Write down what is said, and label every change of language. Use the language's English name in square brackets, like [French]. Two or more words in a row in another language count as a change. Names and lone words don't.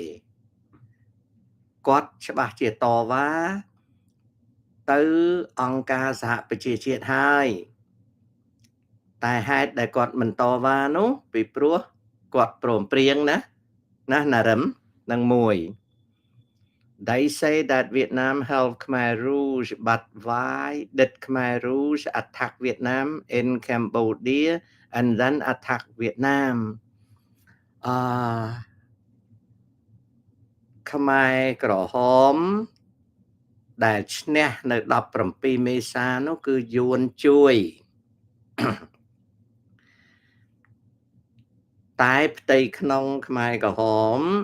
[Khmer] គាត់ច្បាស់ជាតវ៉ាទៅអង្គការសហប្រជាជាតិហើយតែហេតុដែលគាត់មិនតវ៉ានោះពីព្រោះគាត់ព្រមព្រៀងណាណារឹមនឹងមួយ [English] They say that Vietnam helped Khmer Rouge, but why did Khmer Rouge attack Vietnam in Cambodia and then attack Vietnam? [Khmer] ខ្មែរក្រហមដែលឈ្នះនៅ17មេសានោះគឺយួនជួយតែផ្ទៃក្នុងខ្មែរក្រហម